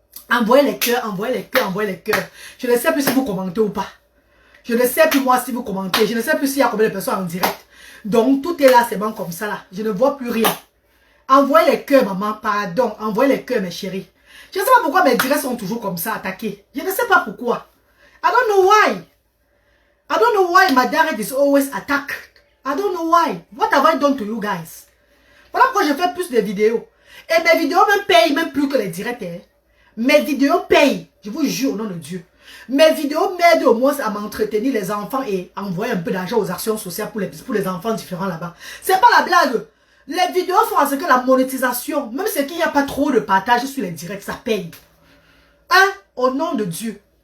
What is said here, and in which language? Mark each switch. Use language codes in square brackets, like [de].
[fr] Envoyez les cœurs, envoyez les cœurs, envoyez les cœurs. Je ne sais plus si vous commentez ou pas. Je ne sais plus moi si vous commentez. Je ne sais plus s'il y a combien de personnes en direct. Donc, tout est là, c'est bon comme ça là. Je ne vois plus rien. Envoyez les cœurs, maman. Pardon. Envoyez les cœurs, mes chéris. Je ne sais pas pourquoi mes directs sont toujours comme ça, attaqués. Je ne sais pas pourquoi. [en] I don't know why. I don't know why my direct is always attacked. I don't know why. What have I done to you guys? [fr] Voilà pourquoi je fais plus de vidéos. Et mes vidéos me payent même plus que les directs. Hein. Mes vidéos payent. Je vous jure au nom de Dieu. Mes vidéos m'aident au moins à m'entretenir les enfants et envoyer un peu d'argent aux actions sociales pour les enfants différents là-bas. C'est pas la blague. Les vidéos font en ce que la monétisation, même si il n'y a pas trop de partage sur les directs, ça paye. Hein? Au nom de Dieu.